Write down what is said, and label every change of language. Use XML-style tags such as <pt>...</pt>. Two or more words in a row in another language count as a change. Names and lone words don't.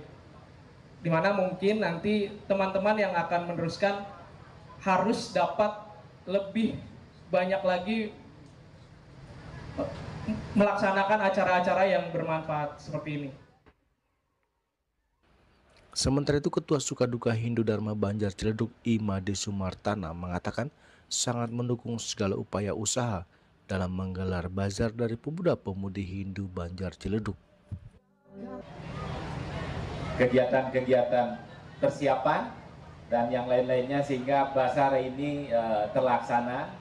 <id>Di mana mungkin nanti teman-teman yang akan meneruskan harus dapat lebih banyak lagi melaksanakan acara-acara yang bermanfaat seperti ini. Sementara itu, Ketua Sukaduka Hindu Dharma Banjar Ciledug I Made Sumartana mengatakan sangat mendukung segala upaya usaha dalam menggelar bazar dari pemuda-pemudi Hindu Banjar Ciledug. Kegiatan-kegiatan persiapan dan yang lain-lainnya sehingga bazar ini terlaksana.</id>